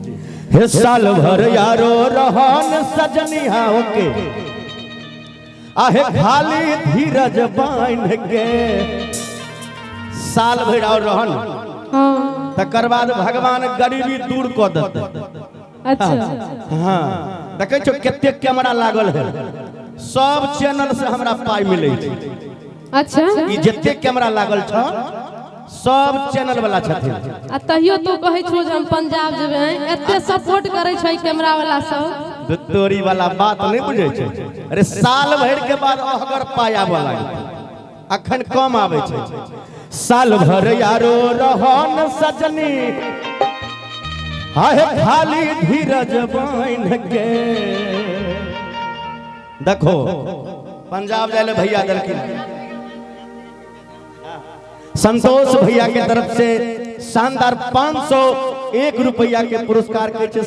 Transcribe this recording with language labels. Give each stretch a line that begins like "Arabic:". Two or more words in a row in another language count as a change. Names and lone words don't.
Maithili: हे साल भर यारो रहन सजनी हा ओके आहे खाली धीरज बांध के साल भर और रहन हाँ तकर बाद भगवान गरीबी दूर क देते। अच्छा हाँ देखे छो केते कैमरा लागल है, सब चैनल से हमरा पाई मिले छै। अच्छा ई जते कैमरा लागल छ सब चैनल वाला छथिन। आ तहियो तू कहै छो जे हम पंजाब जेबै, एते सपोर्ट करै छै कैमरा वाला सब। दुतोरी वाला बात नहीं बुझे छै। अरे साल भर के बाद अगर पाई आबे लागे, अखन कम आवे छै। साल भर यारो रहन सजनी आहे खाली धीरज बांध के। देखो पंजाब जाले भैया दलकिन, संतोष भैया के तरफ से शानदार 501 रुपया के पुरस्कार के छे।